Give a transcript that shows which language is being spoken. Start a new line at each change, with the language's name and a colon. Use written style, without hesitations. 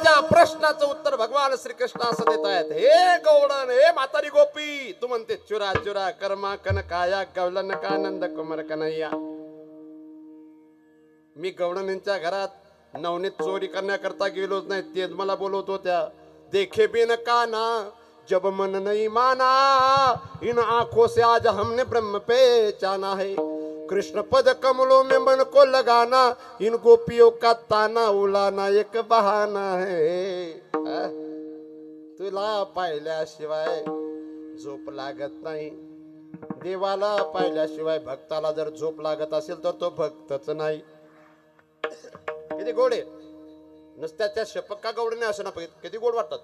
Marathi: प्रश्नाचं उत्तर भगवान श्रीकृष्ण असं देत आहेत. हे गौडन, हे म्हातारी गोपी, तू म्हणते चुरा चुरा कर्मा कन काया गवलन का नंद कुमार कन्हैया. मी गवडणींच्या घरात नवनीत चोरी करण्याकरता गेलोच नाही. तेच मला बोलवत होत्या.
Hindi: देखे बिन काना जब मन नहीं माना, इन आंखों से आज हमने ब्रह्म पहचाना है. कृष्ण पद कमलों में मन को लगाना, इन गोपियों का ताना उलाना एक बहाना है.
Marathi: तुला पाहिल्याशिवाय झोप लागत नाही. देवाला पाहिल्याशिवाय भक्ताला जर झोप लागत असेल तर तो भक्तच नाही. किती गोड आहे. नुसत्या त्या शपक्का गौडने असं ना किती गोड वाटतात.